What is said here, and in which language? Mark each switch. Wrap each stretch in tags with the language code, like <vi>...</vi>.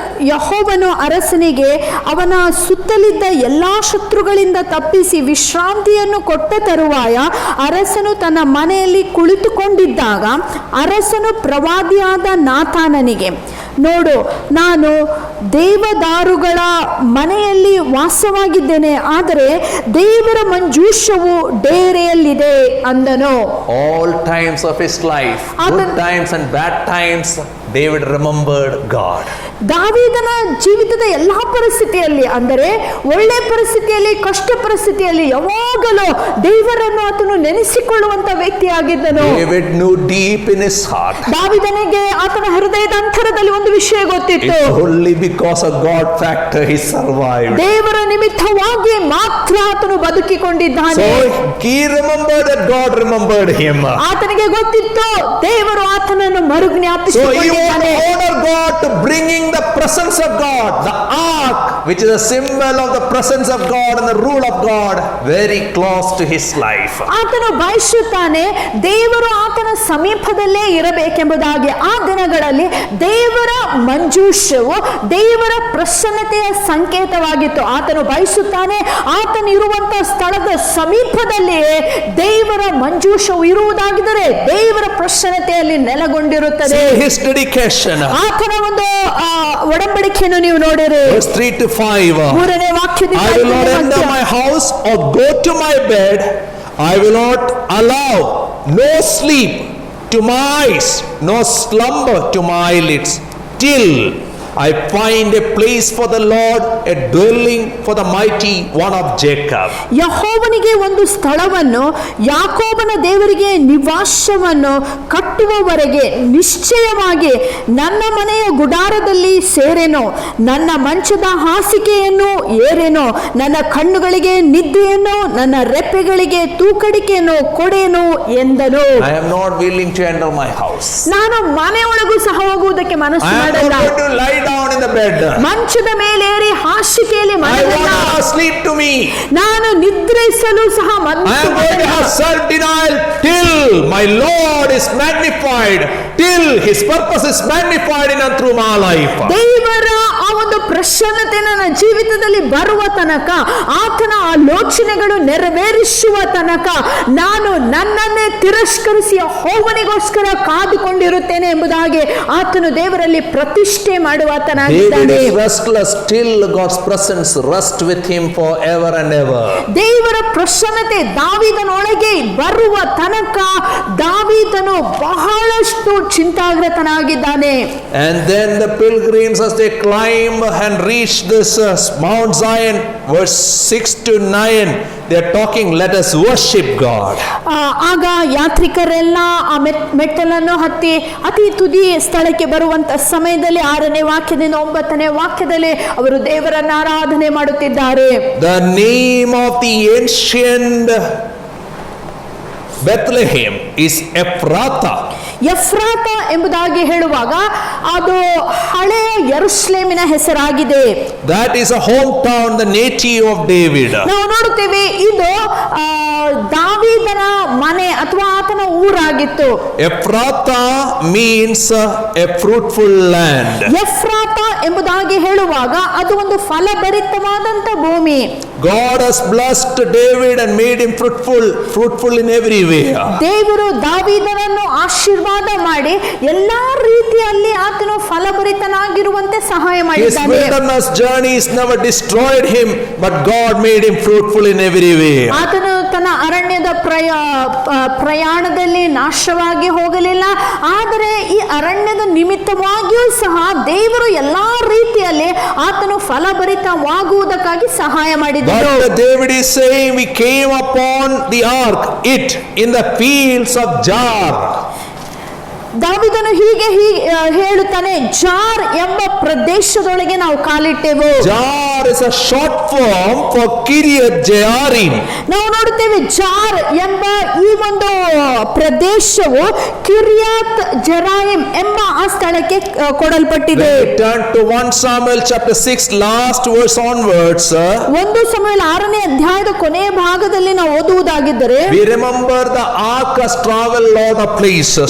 <kn>ಯೆಹೋವನು ಅರಸನಿಗೆ ಅವನ ಸುತ್ತಲಿದ್ದ ಎಲ್ಲಾ ಶತ್ರುಗಳಿಂದ ತಪ್ಪಿಸಿ ವಿಶ್ರಾಂತಿಯನ್ನು ಕೊಟ್ಟ ತರುವಾಯ ಅರಸನು ತನ್ನ ಮನೆಯಲ್ಲಿ ಕುಳಿತುಕೊಂಡಿದ್ದಾಗ ಅರಸನು ಪ್ರವಾದಿಯಾದ ನಾತಾನನಿಗೆ, ನೋಡು, ನಾನು ದೇವದಾರುಗಳ ಮನೆಯಲ್ಲಿ ವಾಸವಾಗಿದ್ದೇನೆ, ಆದರೆ ದೇವರ ಮಂಜೂಷವು ಡೇರೆಯಲ್ಲಿದೆ ಅಂದನು.</kn> <en>All times of his life, good times and bad times, David remembered God.</en> <kn>ದಾವೀದನ ಜೀವಿತದ ಎಲ್ಲಾ ಪರಿಸ್ಥಿತಿಯಲ್ಲಿ, ಅಂದರೆ ಒಳ್ಳೆ ಪರಿಸ್ಥಿತಿಯಲ್ಲಿ, ಕಷ್ಟ ಪರಿಸ್ಥಿತಿಯಲ್ಲಿ ಯಾವಾಗಲೂ ದೇವರನ್ನು ಆತನು ನೆನೆಸಿಕೊಳ್ಳುವಂತ ವ್ಯಕ್ತಿಯಾಗಿದ್ದನು.</kn> <en>David knew deep in his heart.</en> <kn>ದಾವೀದನಿಗೆ ಆತನ ಹೃದಯದ ಅಂತರದಲ್ಲಿ ಒಂದು ವಿಷಯ ಗೊತ್ತಿತ್ತು.</kn> <en>It's only because of God factor he survived.</en> <kn>ದೇವರ ನಿಮಿತ್ತವಾಗಿ ಮಾತ್ರ ಆತನು ಬದುಕಿಕೊಂಡಿದ್ದಾನೆ.</kn> <en>So he remembered that God remembered him.</en> <kn>ಆತನಿಗೆ ಗೊತ್ತಿತ್ತು ದೇವರು ಆತನನ್ನು ಮರುಜ್ಞಾಪಿಸಿಕೊಂಡಿದ್ದಾನೆ.</kn> <en>So he would honor God to bringing the presence of God, the ark, which is a symbol of the presence of God and the rule of God, very close to his life.</en> <kn>ಆತನು ಬಯಸುತ್ತಾನೆ ದೇವರು ಆತನ ಸಮೀಪದಲ್ಲೇ ಇರಬೇಕೆಂಬುದಾಗಿ. ಆ ದಿನಗಳಲ್ಲಿ ದೇವರ ಮಂಜೂಷವು ದೇವರ ಪ್ರಸನ್ನತೆಯ ಸಂಕೇತವಾಗಿತ್ತು. ಆತನು ಬಯಸುತ್ತಾನೆ ಆತನು ಇರುವಂತಹ ಸ್ಥಳದ ಸಮೀಪದಲ್ಲಿಯೇ ದೇವರ ಮಂಜೂಷವು ಇರುವುದಾಗಿದ್ದರೆ ದೇವರ ಪ್ರಸನ್ನತೆಯಲ್ಲಿ ನೆಲೆಗೊಂಡಿರುತ್ತದೆ.</kn> <en>See his dedication.</en> <kn>ಆತನ ಒಂದು ಒಡಂಬಡಿಕೆಯನ್ನು ನೀವು ನೋಡಿರಿ.</kn> <en>Verse 3 to 5.</en> <kn>3ನೇ ವಾಕ್ಯದಿಂದ</kn> <en>I will not enter my house or go to my bed. I will not allow no sleep to my eyes, no slumber to my eyelids, till I find a place for the Lord, a dwelling for the mighty one of Jacob.</en> <kn>ಯೆಹೋವನಿಗೆ ಒಂದು ಸ್ಥಳವನ್ನು, ಯಾಕೋಬನ ದೇವರಿಗೆ ನಿವಾಸವನ್ನು ಕಟ್ಟುವವರೆಗೆ ನಿಶ್ಚಯವಾಗಿ ನನ್ನ ಮನೆಯ ಗುಡಾರದಲ್ಲಿ ಸೇರೆನೋ, ನನ್ನ ಮಂಚದ ಹಾಸಿಗೆಯನ್ನು ಏರೆನೋ, ನನ್ನ ಕಣ್ಣುಗಳಿಗೆ ನಿದ್ದೆಯನ್ನು, ನನ್ನ ರೆಪ್ಪೆಗಳಿಗೆ ತೂಕಡಿಕೆಯನ್ನು ಕೊಡೇನು ಎಂದನು.</kn> <en>I am not willing to enter my house.</en> <kn>ನಾನು ಮನೆಯೊಳಗೂ ಸಹ ಹೋಗುವುದಕ್ಕೆ ಮನಸ್ಸು</kn> <en>I am</en> <kn>ಮಾಡಲ್ಲ.</kn> <en>not going to lie down in the bed.</en> <kn>ಮಂಚದ ಮೇಲೇರಿ ಹಾಸಿಗೆಯಲ್ಲಿ</kn> <en>I</en> <kn>ಮಲಗಲ್ಲ.</kn> <en>want to have sleep to me.</en> <kn>ನಾನು ನಿದ್ರಿಸಲು ಸಹ</kn> <en>I</en> <kn>ಮನಸ್ಸು</kn> <en>am going to</en> <kn>ಮಾಡಲ್ಲ.</kn> <en>have self-denial till my Lord is magnified, till His purpose is magnified in and through my life.</en> <kn>ದೇವರ ಆ ಒಂದು ಪ್ರಸನ್ನತೆ ನನ್ನ ಜೀವಿತದಲ್ಲಿ ಬರುವ ತನಕ, ಆತನ ಆಲೋಚನೆಗಳು ನೆರವೇರಿಸುವ ತನಕ ನಾನು ನನ್ನನ್ನೇ ತಿರಸ್ಕರಿಸಿ ಯೆಹೋವನಿಗೋಸ್ಕರ ಕಾದುಕೊಂಡಿರುತ್ತೇನೆ ಎಂಬುದಾಗಿ ಆತನು ದೇವರಲ್ಲಿ ಪ್ರತಿಷ್ಠೆ</kn> <en>David</en> <kn>ಮಾಡುವಾತನಾಗಿದ್ದಾನೆ.</kn> <en>is restless till God's presence rest with him forever and ever.</en> <kn>ದೇವರ ಪ್ರಸನ್ನತೆ ದಾವೀದನೊಳಗೆ ಬರುವ ತನಕ ದಾವೀದನು ಬಹಳಷ್ಟು ಚಿಂತಾಗ್ರತನಾಗಿದ್ದಾನೆ.</kn> <en>And then the pilgrims, as they climb and reach this Mount Zion, verse 6 to 9, they are talking, let us worship God.</en> <kn>ಆಗ ಯಾತ್ರಿಕರೆಲ್ಲ ಆ ಮೆಟ್ಟಲನ್ನು ಹತ್ತಿ ಅತಿ ತುದಿ ಸ್ಥಳಕ್ಕೆ ಬರುವಂತ ಸಮಯದಲ್ಲಿ 6ನೇ ವಾಕ್ಯದಿಂದ 9ನೇ ವಾಕ್ಯದಲ್ಲಿ ಅವರು ದೇವರನ್ನ ಆರಾಧನೆ ಮಾಡುತ್ತಿದ್ದಾರೆ.</kn> <en>The name of the ancient Bethlehem is Ephrathah.</en> <kn>ಎಫ್ರಾತ ಎಂಬುದಾಗಿ ಹೇಳುವಾಗ ಅದು ಹಳೆಯ ಯೆರೂಸಲೇಮಿನ ಹೆಸರಾಗಿದೆ.</kn> <en>That is a hometown, the native of David.</en> <kn>ನಾವು ನೋಡುತ್ತೇವೆ ಇದು ದಾವೀದನ ಮನೆ ಅಥವಾ ಆತನ ಊರಾಗಿತ್ತು.</kn> <en>Ephrathah means a fruitful land.</en> <kn>ಎಫ್ರಾತ ಎಂಬುದಾಗಿ ಹೇಳುವಾಗ ಅದು ಒಂದು ಫಲಭರಿತವಾದಂತ ಭೂಮಿ.</kn> <en>God has blessed David and made him fruitful in every way.</en> <kn>ದೇವರು ದಾವೀದನನ್ನು ಆಶೀರ್ವಾದ ಮಾಡಿ ಎಲ್ಲಾ ರೀತಿಯಲ್ಲಿ ಆತನು ಫಲಭರಿತನಾಗಿರುವಂತೆ ಸಹಾಯ</kn> <en>His</en> <kn>ಮಾಡಿದ್ದಾನೆ.</kn> <en>wilderness journeys never destroyed him, but God made him fruitful in every way.</en> <kn>ಆತನು ತನ್ನ ಅರಣ್ಯದ ಪ್ರಯಾಣದಲ್ಲಿ ನಾಶವಾಗಿ ಹೋಗಲಿಲ್ಲ, ಆದರೆ ಈ ಅರಣ್ಯದ ನಿಮಿತ್ತವಾಗಿಯೂ ಸಹ ದೇವರು ಎಲ್ಲಾ ರೀತಿಯಲ್ಲಿ ಆತನು ಫಲಭರಿತವಾಗುವುದಕ್ಕಾಗಿ ಸಹಾಯ ಮಾಡಿದನು.</kn> <en>But David is saying, we came upon the ark, it in the fields of Jar.</en> <kn>ದಾವೀದನು ಹೀಗೆ ಹೇಳುತ್ತಾನೆ, ಜಾರ್ ಎಂಬ ಪ್ರದೇಶದೊಳಗೆ ನಾವು ಕಾಲಿಟ್ಟೆವು.</kn> <en>Jar is a short form for Kiriath Jearim.</en> <kn>ನಾವು ನೋಡುತ್ತೇವೆ ಜಾರ್ ಎಂಬ ಈ ಒಂದು ಪ್ರದೇಶವು ಕಿರಿಯಾತ್ ಜೆರಾಯಿಮ್ ಎಂಬ ಆ ಸ್ಥಳಕ್ಕೆ ಕೊಡಲ್ಪಟ್ಟಿದೆ.</kn> <en>When we turn to 1 Samuel chapter 6 last verse onwards,</en> <kn>1 ಸಮುವೇಲ 6ನೇ ಅಧ್ಯಾಯದ ಕೊನೆಯ ಭಾಗದಲ್ಲಿ ನಾವು ಓದುವುದಾಗಿದ್ದರೆ</kn> <en>we remember the ark has traveled lot of places.</en>